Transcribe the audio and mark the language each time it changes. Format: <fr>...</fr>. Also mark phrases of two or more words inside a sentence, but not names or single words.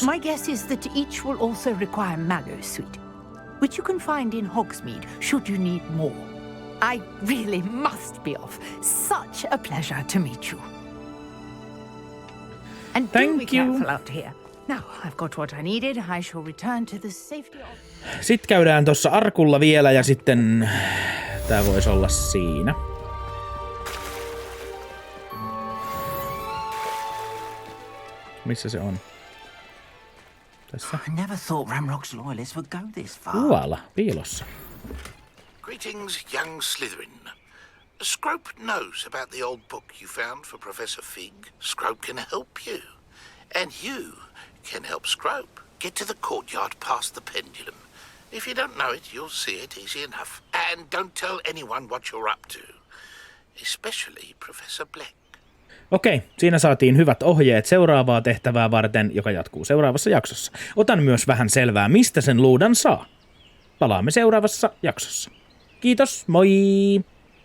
<en>My guess is that each will also require mallowsweet, which you can find in Hogsmeade should you need more. I really must be off. Such a pleasure to meet you. And do be careful out here. Now I've got what I needed. I shall return to the safety of...</en> <fi>Sitten käydään tuossa arkulla vielä ja sitten tää voisi olla siinä. Missä se on? Tässä.</fi> <en>I never thought Ramrock's loyalists would go this far.</en> <fi>Tuolla, piilossa.</fi> <en>Greetings, young Slytherin. Scrope knows about the old book you found for Professor Fig. Scrope can help you. And you can help Scrope get to the courtyard past the pendulum. If you don't know it, you'll see it easy enough. And don't tell anyone what you're up to. Especially Professor Black.</en> <fi>Okei, siinä saatiin hyvät ohjeet seuraavaa tehtävää varten, joka jatkuu seuraavassa jaksossa. Otan myös vähän selvää, mistä sen luudan saa. Palaamme seuraavassa jaksossa. Kiitos, moi!</fi>